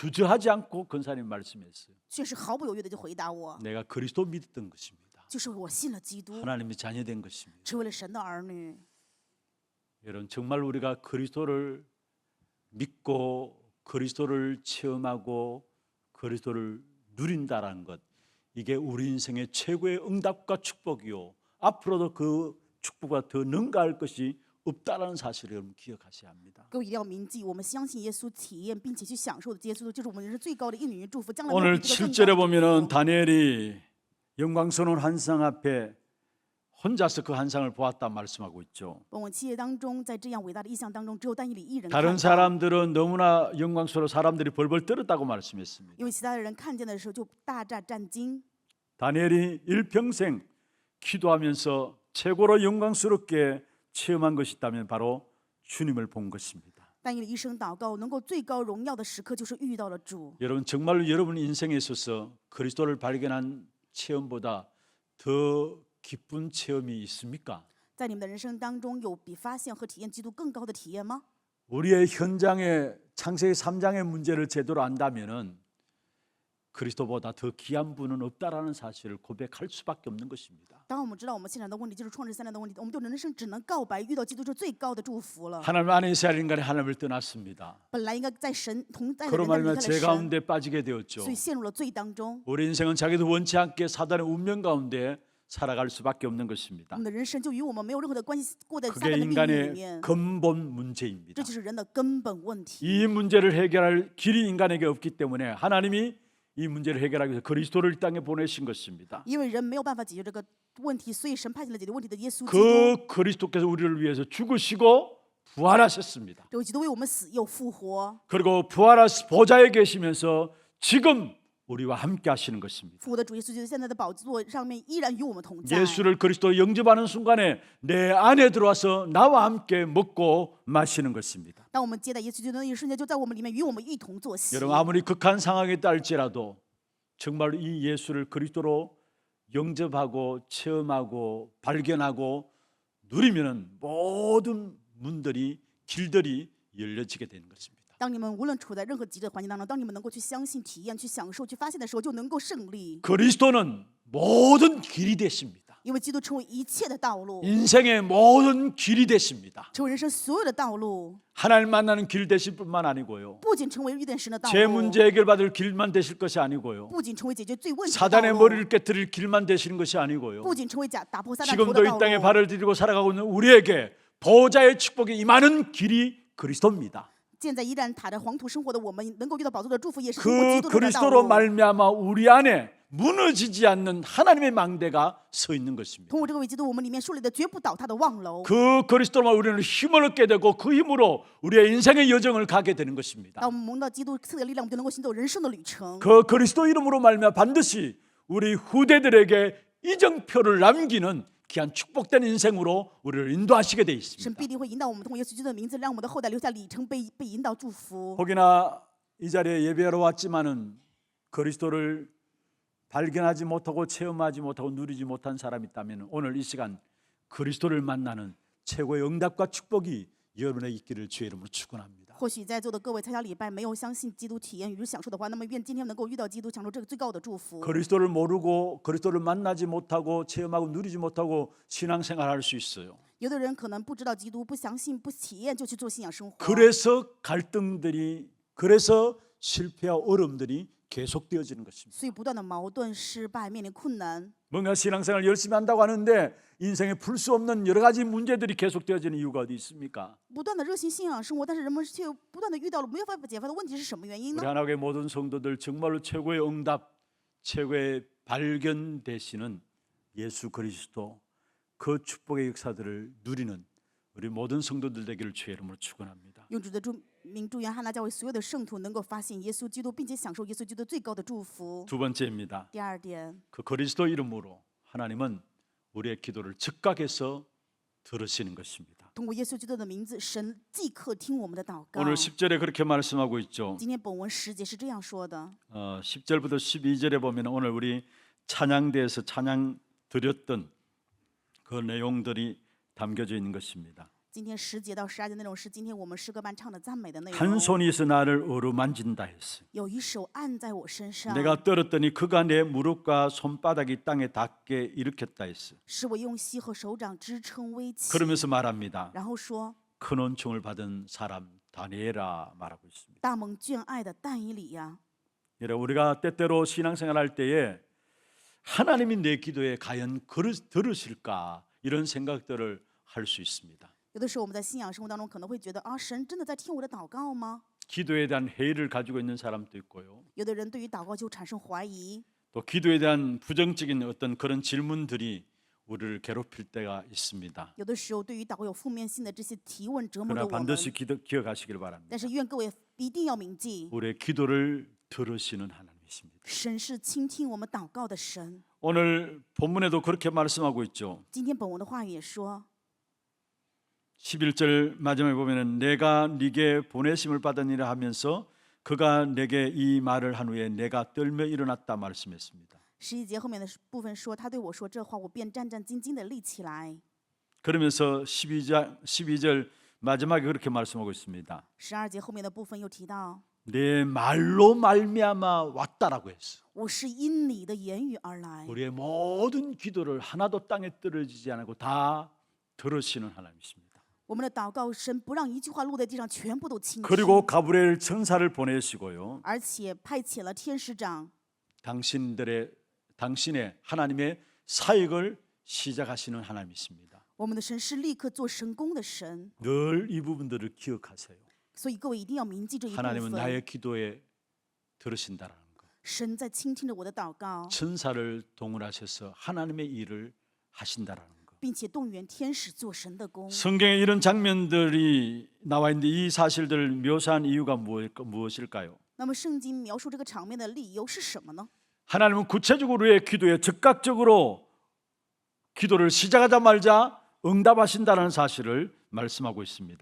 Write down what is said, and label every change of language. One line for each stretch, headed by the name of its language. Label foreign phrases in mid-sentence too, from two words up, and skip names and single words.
Korean: 주저하지 않고 권사님 말씀했어요. ？”
Chinese: 劝士毫不犹豫的就回答我
Korean: 내가 그리스도 믿었던 것입니다. ：“
Chinese: 就是我信了基督，
Korean: 하나님의 자녀된 것입니다.
Chinese: 成为了神的儿女。
Korean: 여러분 정말 우리가 그리스도를 믿고 그리스도를 체험하고 그리스도를 누린다라는 것, 이게 우리 인생의 최고의 응답과 축복이요, 앞으로도 그 축복과 더 능가할 것이 없다라는 사실을 여러분 기억하셔야 합니다.
Chinese: 各位一定要铭记，我们相信耶稣，体验并且去享受的耶稣，就是我们人生最高的应许祝福。将来没有
Korean: 오늘
Chinese: 比这个更高
Korean: 7절에
Chinese: 的祝
Korean: 보면은
Chinese: 福。
Korean: 다니엘이 영광스러운 환상 앞에 혼자서 그 환상을 보았다 말씀하고 있죠.
Chinese: 本文7页当中，在这样伟大的意象当中，只有但以理一人看
Korean: 다른
Chinese: 到，
Korean: 사람들은 너무나 영광스러워 사람들이 벌벌 떨었다고 말씀했습니다.
Chinese: 因为其他的人看见的时候就大战惊。
Korean: 다니엘이 일평생 기도하면서 최고로 영광스럽게 체험한 것이 있다면 바로 주님을 본 것입니다.
Chinese: 但以理一生祷告，能够最高荣耀的时刻就是遇到了主。
Korean: 여러분 정말로 여러분 인생에 있어서 그리스도를 발견한 체험보다 더 기쁜 체험이 있습니까?
Chinese: 在你们的人生当中，有比发现和体验基督更高的体验吗？
Korean: 우리의 현장에 창세기 3장의 문제를 제대로 안다면은 그리스도보다 더 귀한 분은 없다라는 사실을 고백할 수밖에 없는 것입니다.
Chinese: 当我们知道我们现场的问题就是创世3年的问题，我们就人生只能告白，遇到基督是最高的祝福了。
Korean: 하나님 안에 있어야 할 인간이 하나님을 떠났습니다.
Chinese: 本来应该在神同在的
Korean: 그로
Chinese: 人，但离
Korean: 말미암아
Chinese: 开
Korean: 죄
Chinese: 了神，
Korean: 가운데 빠지게 되었죠.
Chinese: 所以陷入了罪当中。
Korean: 우리 인생은 자기도 원치 않게 사단의 운명 가운데 살아갈 수밖에 없는
Chinese: 我
Korean: 것입니다.
Chinese: 们的人生就与我们没有任何的关系，过在撒
Korean: 그게
Chinese: 旦的命运里
Korean: 인간의
Chinese: 面，
Korean: 근본 문제입니다.
Chinese: 这就是人的根本问题。
Korean: 이 문제를 해결할 길이 인간에게 없기 때문에 하나님이 이 문제를 해결하기 위해서 그리스도를 이 땅에 보내신 것입니다.
Chinese: 因为人没有办法解决这个问题，所以神派遣了解决问题的耶稣基督。
Korean: 그 그리스도께서 우리를 위해서 죽으시고 부활하셨습니다.
Chinese: 这位基督为我们死又复活，
Korean: 그리고 부활하신 보좌에 계시면서 지금 우리와 함께 하시는 것입니다.
Chinese: 复活的主耶稣基督现在的宝座上面依然与我们同在。
Korean: 예수를 그리스도 영접하는 순간에 내 안에 들어와서 나와 함께 먹고 마시는 것입니다.
Chinese: 当我们接待耶稣基督的那一瞬间，就在我们里面与我们一同坐席。
Korean: 여러분 아무리 극한 상황에 딸지라도 정말 이 예수를 그리스도로 영접하고 체험하고 발견하고 누리면은 모든 문들이 길들이 열려지게 되는 것입니다.
Chinese: 当你们无论处在任何极端环境当中，当你们能够去相信、体验、去享受、去发现的时候，就能够胜利。
Korean: 그리스도는 모든 길이 되십니다.
Chinese: 因为基督成为一切的道路，
Korean: 인생의 모든 길이 되십니다.
Chinese: 成为人生所有的道路，
Korean: 하나님 만나는 길 되실 뿐만 아니고요.
Chinese: 不仅成为遇见神的道
Korean: 제
Chinese: 路，
Korean: 문제 해결받을 길만 되실 것이 아니고요.
Chinese: 不仅成为解决罪问题的道
Korean: 사단의
Chinese: 路，
Korean: 머리를 깨뜨릴 길만 되시는 것이 아니고요.
Chinese: 不仅成为打破撒旦头
Korean: 지금도
Chinese: 的
Korean: 이
Chinese: 道
Korean: 땅에
Chinese: 路。
Korean: 발을 디디고 살아가고 있는 우리에게 보호자의 축복이 임하는 길이 그리스도입니다.
Chinese: 现在依然踏着黄土生活的我们，能够遇到宝座的祝福，也是通过
Korean: 그
Chinese: 基督的道
Korean: 그리스도로
Chinese: 路。
Korean: 말미암아 우리 안에 무너지지 않는 하나님의 망대가 서 있는 것입니다.
Chinese: 通过这个为基督，我们里面树立的绝不倒塌的望楼。
Korean: 그 그리스도로만 우리는 힘을 얻게 되고 그 힘으로 우리의 인생의 여정을 가게 되는 것입니다.
Chinese: 当我们蒙到基督赐的力量，我们就能够行走人生的旅程。
Korean: 그 그리스도 이름으로 말미암아 반드시 우리 후대들에게 이정표를 남기는 귀한 축복된 인생으로 우리를 인도하시게 돼
Chinese: 神
Korean: 있습니다.
Chinese: 必定会引导我们，通过耶稣基督的名字，让我们的后代留下里程碑，被引导祝福。
Korean: 혹여나 이 자리에 예배하러 왔지만은 그리스도를 발견하지 못하고 체험하지 못하고 누리지 못한 사람이 있다면 오늘 이 시간 그리스도를 만나는 최고의 응답과 축복이 여러분의 있기를 주의 이름으로 축원합니다.
Chinese: 或许在座的各位参加礼拜没有相信基督体验与享受的话，那么愿今天能够遇到基督，享受这个最高的祝福。
Korean: 그리스도를 모르고 그리스도를 만나지 못하고 체험하고 누리지 못하고 신앙생활할 수 있어요.
Chinese: 有的人可能不知道基督，不相信、不体验，就去做信仰生活。
Korean: 그래서 갈등들이 그래서 실패와 어려움들이 계속되어지는 것입니다.
Chinese: 所以不断的矛盾、失败，面临困难。
Korean: 뭔가 신앙생활 열심히 한다고 하는데 인생에 풀 수 없는 여러 가지 문제들이 계속되어지는 이유가 어디 있습니까?
Chinese: 不断的热心信仰生活，但是人们却不断的遇到了没有办法解决的问题，是什么原因
Korean: 우리
Chinese: 呢？
Korean: 하나님의 모든 성도들 정말로 최고의 응답, 최고의 발견 되시는 예수 그리스도 그 축복의 역사들을 누리는 우리 모든 성도들 되기를 주의 이름으로 축원합니다.
Chinese: 用主的您祝愿汉娜教会所有的圣徒能够发现耶稣基督，并且享受耶稣基督最高的祝福。
Korean: 두 번째입니다.
Chinese: 第二点，
Korean: 그 그리스도 이름으로 하나님은 우리의 기도를 즉각해서 들으시는 것입니다.
Chinese: 通过耶稣基督的名字，神即刻听我们的祷告。
Korean: 오늘 10절에 그렇게 말씀하고 있죠.
Chinese: 今天本文10节是这样说的，
Korean: 10절부터 12절에 보면 오늘 우리 찬양대에서 찬양 드렸던 그 내용들이 담겨져 있는 것입니다.
Chinese: 今天10节到12节内容是今天我们诗歌班唱的赞美的内
Korean: 한
Chinese: 容。
Korean: 손이 있어 나를 어루만진다 했어요.
Chinese: 有一手按在我身上，
Korean: 내가 떨었더니 그가 내 무릎과 손바닥이 땅에 닿게 일으켰다 했어요.
Chinese: 使我用膝和手掌支撑危起。
Korean: 그러면서 말합니다.
Chinese: 然后说，
Korean: 큰 은총을 받은 사람 다니엘아 말하고 있습니다.
Chinese: 大蒙眷爱的但以理呀，
Korean: 여러분 우리가 때때로 신앙생활할 때에 하나님이 내 기도에 과연 들으실까 이런 생각들을 할 수 있습니다.
Chinese: 有的时候我们在信仰生活当中可能会觉得啊，神真的在听我的祷告吗？
Korean: 기도에 대한 회의를 가지고 있는 사람도 있고요.
Chinese: 有的人对于祷告就产生怀疑，
Korean: 또 기도에 대한 부정적인 어떤 그런 질문들이 우리를 괴롭힐 때가 있습니다.
Chinese: 有的时候对于祷告有负面性的这些提问折磨着
Korean: 그러나
Chinese: 我们。
Korean: 반드시 기억하시길 바랍니다.
Chinese: 但是愿各位一定要铭记，
Korean: 우리의 기도를 들으시는 하나님이십니다.
Chinese: 神是倾听我们祷告的神。
Korean: 오늘 본문에도 그렇게 말씀하고 있죠.
Chinese: 今天本文的话语也说，
Korean: 11절 마지막에 보면은 내가 네게 보내심을 받으니라 하면서 그가 내게 이 말을 한 후에 내가 떨며 일어났다 말씀했습니다.
Chinese: 11 节后面的部分说，他对我说这话，我便战战兢兢地立起来。
Korean: 그러면서 12절 마지막에 그렇게 말씀하고 있습니다.
Chinese: 12 节后面的部分又提到，
Korean: 내 말로 말미암아 왔다라고 했어.
Chinese: 我是因你的言语而来。
Korean: 우리의 모든 기도를 하나도 땅에 떨어지지 않고 다 들으시는 하나님이십니다.
Chinese: 我们的祷告，神不让一句话落在地上，全部都倾听，
Korean: 그리고 가브리엘 천사를 보내시고요.
Chinese: 而且派遣了天使长，
Korean: 당신의 하나님의 사역을 시작하시는 하나님이십니다.
Chinese: 我们的神是立刻做神功的神。
Korean: 늘 이 부분들을 기억하세요.
Chinese: 所以各位一定要铭记这一部
Korean: 하나님은
Chinese: 分，
Korean: 나의 기도에 들으신다라는 거.
Chinese: 神在倾听着我的祷告，
Korean: 천사를 동원하셔서 하나님의 일을 하신다라는 거.
Chinese: 并且动员天使做神的功。
Korean: 성경에 이런 장면들이 나와 있는데 이 사실들을 묘사한 이유가 무엇일까요?
Chinese: 那么圣经描述这个场面的理由是什么呢？
Korean: 하나님은 구체적으로 우리의 기도에 즉각적으로 기도를 시작하자마자 응답하신다는 사실을 말씀하고 있습니다.